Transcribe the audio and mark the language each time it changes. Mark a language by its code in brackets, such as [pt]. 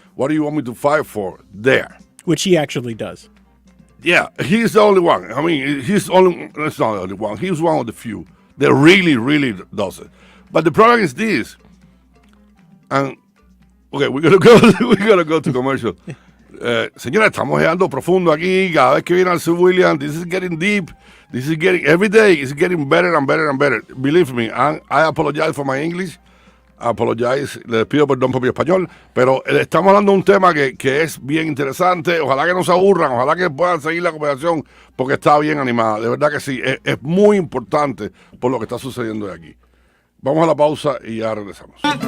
[en] What do you want me to fight for there? Which he actually does. Yeah, he's the only one. I mean, that's not the only one. He's one of the few that really, really does it. But the problem is this. And, okay, we're going to go to commercial. [es] Señora, estamos llegando profundo aquí. Cada vez que viene al Sir William, [en] this is getting deep. This is getting, every day, it's getting better and better and better. Believe me, I apologize for my English. [es] Les pido perdón por mi español, pero estamos hablando de un tema que es bien interesante. Ojalá que no se aburran, ojalá que puedan seguir la conversación porque está bien animada. De verdad que sí, es muy importante por lo que está sucediendo de aquí. Vamos a la pausa y ya regresamos.